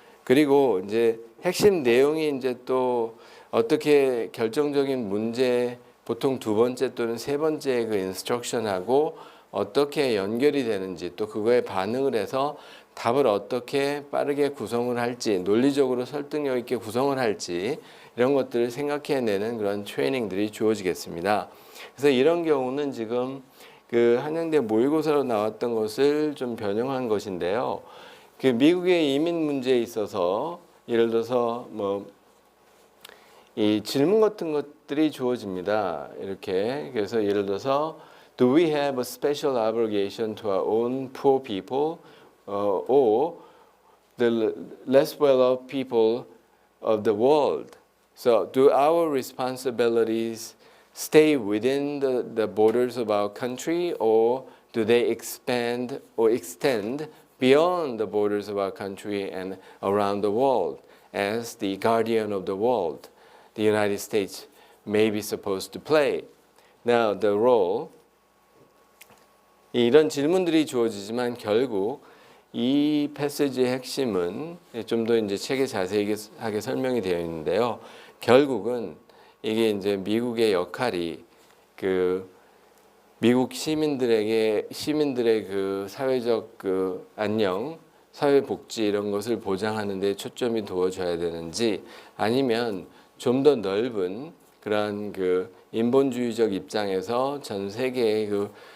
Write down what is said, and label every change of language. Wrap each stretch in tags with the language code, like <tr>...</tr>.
<ko>그리고 이제 핵심 내용이 이제 또 어떻게 결정적인 문제 보통 두 번째 또는 세 번째 그 인스트럭션하고 어떻게 연결이 되는지 또 그거에 반응을 해서 답을 어떻게 빠르게 구성을 할지 논리적으로 설득력 있게 구성을 할지 이런 것들을 생각해내는 그런 트레이닝들이 주어지겠습니다. 그래서 이런 경우는 지금 그 한양대 모의고사로 나왔던 것을 좀 변형한 것인데요. 그 미국의 이민 문제에 있어서 예를 들어서 뭐 이 질문 같은 것들이 주어집니다. 이렇게 그래서 예를 들어서</ko> <en>Do we have a special obligation to our own poor people or the less well-off people of the world? So do our responsibilities stay within the borders of our country or do they expand or extend beyond the borders of our country and around the world as the guardian of the world? The United States may be supposed to play. Now, the role.</en> <ko>이런 질문들이 주어지지만 결국 이 패시지의 핵심은 좀 더 이제 책에 자세하게 설명이 되어 있는데요. 결국은 이게 이제 미국의 역할이 그 미국 시민들의 그 사회적 그 안녕, 사회 복지 이런 것을 보장하는 데 초점이 두어져야 되는지 아니면 좀 더 넓은 그러한 그 인본주의적 입장에서 전 세계의 그</ko>